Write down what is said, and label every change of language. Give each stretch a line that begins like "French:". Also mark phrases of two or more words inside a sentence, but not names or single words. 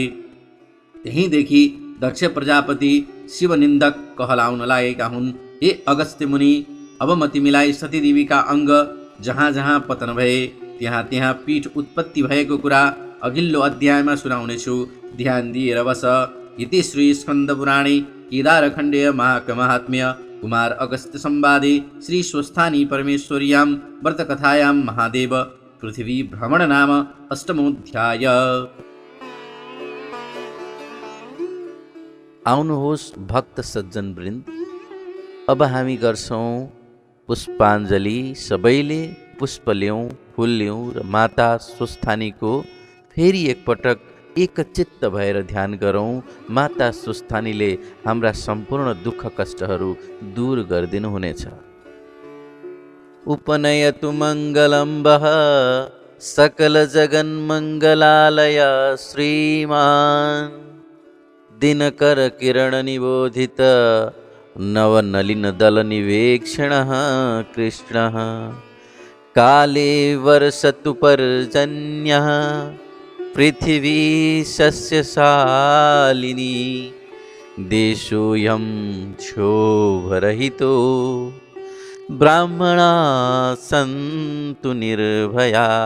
Nepali: त्यहीँदेखि दक्ष प्रजापति शिवनिन्दक कहलाउन लागेका हुन्। हे अगस्त्य मुनि, अब म तिमीलाई सतीदेवीका अङ्ग जहाँ जहाँ पतन भए त्यहाँ त्यहाँ पीठ उत्पत्ति भएको कुरा अघिल्लो अध्यायमा सुनाउनेछु। ध्यान दिएर बस।
Sanskrit: इति श्री स्कन्द पुराणे केदारखण्डे महात्म्य कुमार अगस्त्य संवादे श्री स्वस्थानी परमेश्वर्यां व्रतकथायां महादेव पृथ्वी भ्रमण नाम अष्टमोऽध्याय।
Nepali: आउनुहोस् भक्त सज्जन वृन्द, अब हामी गर्छौँ पुष्पाञ्जली। सबैले पुष्प ल्याउँ, फुल ल्याउँ र माता स्वस्थानीको फेरि एकपटक एकचित्त भएर ध्यान गरौँ। माता स्वस्थानीले हाम्रा सम्पूर्ण दुःख कष्टहरू दूर गरिदिनु हुनेछ।
Sanskrit: उपनयतु मङ्गलं वः सकल जगन्मङ्गलालय श्रीमान् दिनकर किरण निबोधित नवनलिन दल निवेक्षणः कृष्णः काले वर्षतु पर्जन्यः पृथिवी सस्यशालिनी देशोऽयं क्षोभरहितो ब्राह्मणा सन्तु निर्भया